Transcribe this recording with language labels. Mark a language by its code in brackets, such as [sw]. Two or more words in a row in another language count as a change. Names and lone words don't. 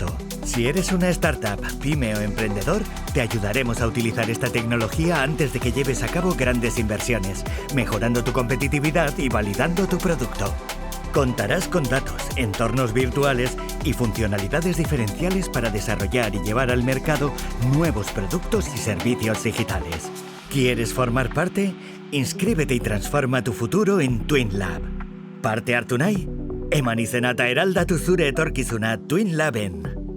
[es] Si eres una startup, pyme o emprendedor, te ayudaremos a utilizar esta tecnología antes de que lleves a cabo grandes inversiones, mejorando tu competitividad y validando tu producto. Contarás con datos, entornos virtuales y funcionalidades diferenciales para desarrollar y llevar al mercado nuevos productos y servicios digitales. ¿Quieres formar parte? Inscríbete y transforma tu futuro en TwinLab. [eu] Parte hartu nahi? Eman izenata eraldatu zure etorkizuna TwinLaben.